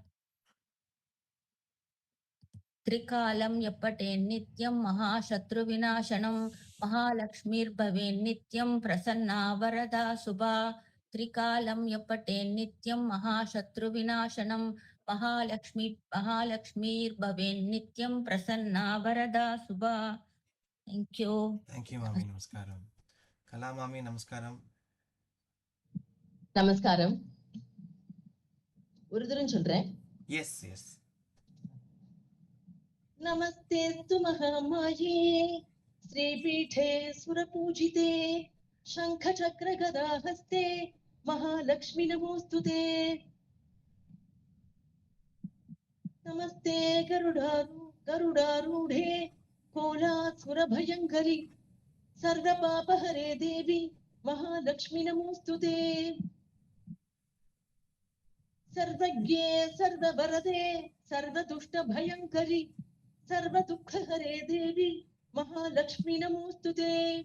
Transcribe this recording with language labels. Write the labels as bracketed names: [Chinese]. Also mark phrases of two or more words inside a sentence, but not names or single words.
[Sanskrit] त्रिकालं यः पठेन्नित्यं महाशत्रुविनाशनं महालक्ष्मीर्भवेन्नित्यं प्रसन्ना वरदा शुभा त्रिकालं यः पठेन्नित्यं महाशत्रुविनाशनं महालक्ष्मीर्भवेन्नित्यं प्रसन्ना वरदा शुभा. [English] Thank you. Thank you, [Tamil] Mami. Namaskaram. Kala Mami, Namaskaram. நமஸ்காரம். ஒரு தரம் சொல்றேன். [English] Yes, yes. [Sanskrit] नमस्तेस्तु महामाये श्रीपीठे सुरपूजिते शङ्खचक्रगदाहस्ते महालक्ष्मी नमोस्तुते नमस्ते गरुडारूढे कोलासुरभयङ्करि सर्वपापहरे देवी महालक्ष्मी नमोस्तुते सर्वज्ञे सर्ववरदे सर्वदुष्टभयङ्करि सर्वदुःखहरे देवी महालक्ष्मी नमोस्तुते